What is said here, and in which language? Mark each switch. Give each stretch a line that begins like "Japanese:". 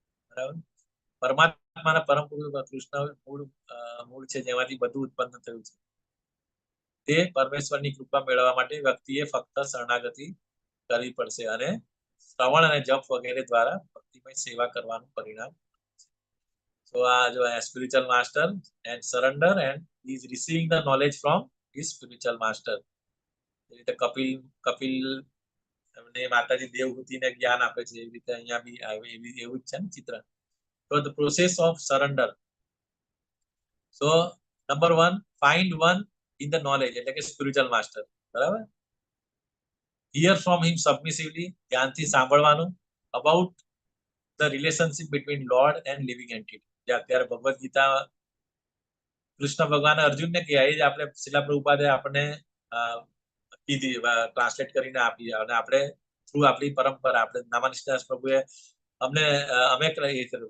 Gujarati: બરાબર, પરમાત્માના પરમ પુરુષ કૃષ્ણ મૂળ છે, જેમાંથી બધું ઉત્પન્ન થયું છે. તે પરમેશ્વરની કૃપા મેળવવા માટે વ્યક્તિએ ફક્ત શરણાગતિ કરવી પડશે અને શ્રવણ અને જપ વગેરે દ્વારા ભક્તિમય સેવા કરવાનું પરિણામ.
English: So spiritual master and surrender, and he is receiving the knowledge from his spiritual master.
Gujarati: Kapil એમને માતાજી દેવહૂતિને જ્ઞાન આપે છે, એવી રીતે અહીંયા બી એવું જ છે ને ચિત્ર.
English: So the process of surrender. So number 1, find one in the knowledge,
Gujarati: એટલે કે
English: spiritual master. બરાબર, hear from him submissively,
Gujarati: ધ્યાનથી સાંભળવાનું,
English: about the relationship between lord and living entity.
Gujarati: જે અત્યારે ભગવદ ગીતા કૃષ્ણ ભગવાને અર્જુનને કહ્યા, એ જ આપણે શિલા પ્રભુપાદે આપણને કીધી, ટ્રાન્સલેટ કરીને આપી. અને આપણે થ્રુ આપણી પરંપરા, આપણે નામાનિષ્ઠાસ પ્રભુએ અમને અમે એ કર્યું.